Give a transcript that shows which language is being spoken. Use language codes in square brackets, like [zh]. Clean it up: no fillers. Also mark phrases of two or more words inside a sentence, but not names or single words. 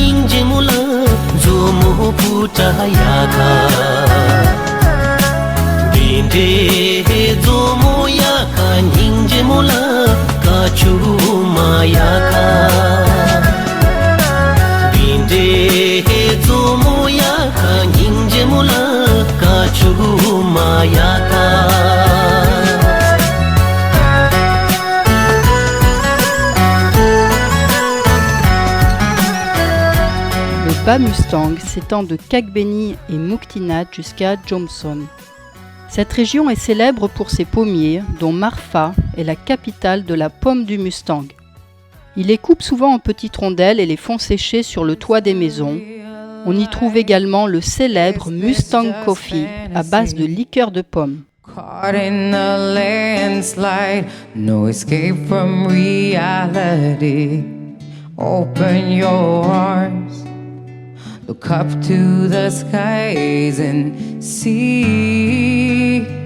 [fr] Ninjimula Zomo Putayaka Binde Zomo Yaka Ninjimula Kachuma Yaka Binde Zomo Yaka Ninjimula Kachuma Yaka Le bas Mustang s'étend de Kagbeni et Muktinat jusqu'à Jomsom. Cette région est célèbre pour ses pommiers, dont Marfa est la capitale de la pomme du Mustang. Ils les coupent souvent en petites rondelles et les font sécher sur le toit des maisons. On y trouve également le célèbre Mustang Coffee à base de liqueur de pomme. [en] Caught in a landslide, no escape from reality. Open your arms, look up to the skies and see.